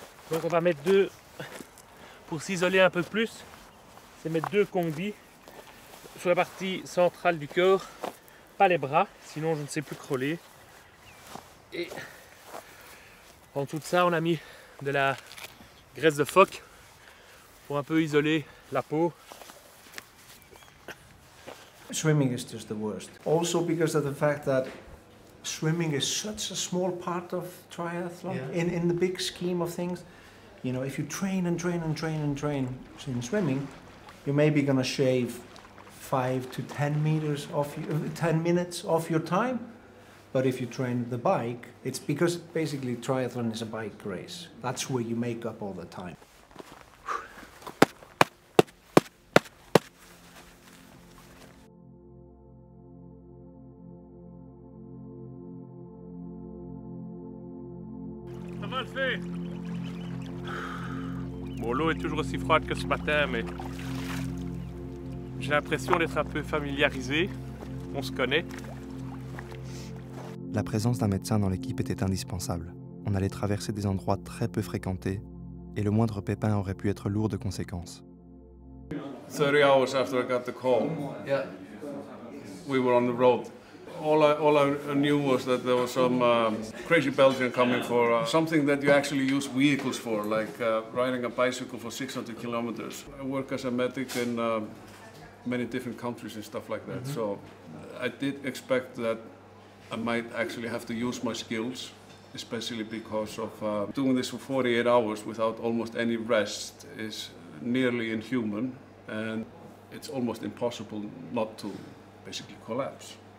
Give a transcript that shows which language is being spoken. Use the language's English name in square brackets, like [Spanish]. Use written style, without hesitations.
[French] Donc on va mettre deux, pour s'isoler un peu plus, c'est mettre deux combis sur la partie centrale du corps, pas les bras, sinon je ne sais plus crawler. Et en dessous de ça, on a mis de la graisse de phoque pour un peu isoler la peau. [English] Swimming is just the worst. Also because of the fact that swimming is such a small part of triathlon in the big scheme of things. You know, if you train and train and train and train in swimming, you're maybe going to shave 5 to 10 meters off 10 minutes off your time. But if you train the bike, it's because basically triathlon is a bike race. That's where you make up all the time. [French] Ça va le faire. Bon, l'eau est toujours aussi froide que ce matin, mais j'ai l'impression d'être un peu familiarisé. On se connaît. La présence d'un médecin dans l'équipe était indispensable. On allait traverser des endroits très peu fréquentés et le moindre pépin aurait pu être lourd de conséquences. [English] 30 hours after I got the call, we were on the road. All I knew was that there was some crazy Belgian coming for something that you actually use vehicles for, like riding a bicycle for 600 kilometers. I work as a medic in many different countries and stuff like that, so I did expect that I might actually have to use my skills, especially because of doing this for 48 hours without almost any rest is nearly inhuman, and it's almost impossible not to basically collapse.